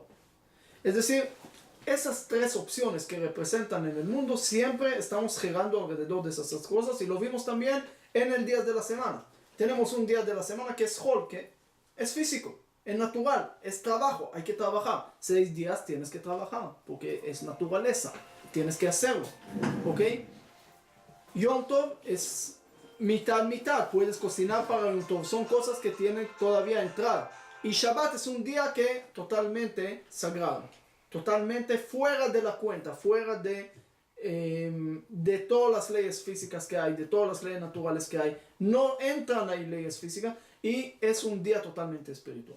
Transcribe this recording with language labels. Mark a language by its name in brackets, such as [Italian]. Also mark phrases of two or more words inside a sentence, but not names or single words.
[Spanish] Es decir, esas 3 opciones que representan en el mundo, siempre estamos girando alrededor de esas 3 cosas, y lo vimos también en el día de la semana. Tenemos un día de la semana que es Hol, que es físico, es natural, es trabajo, hay que trabajar. 6 días tienes que trabajar, porque es naturaleza, tienes que hacerlo, ¿ok? Yom Tov es mitad, puedes cocinar para Yom Tov, son cosas que tienen todavía entrada. Y Shabbat es un día que totalmente sagrado, totalmente fuera de la cuenta, fuera de de todas las leyes físicas que hay, de todas las leyes naturales que hay, no entran ahí leyes físicas y es un día totalmente espiritual.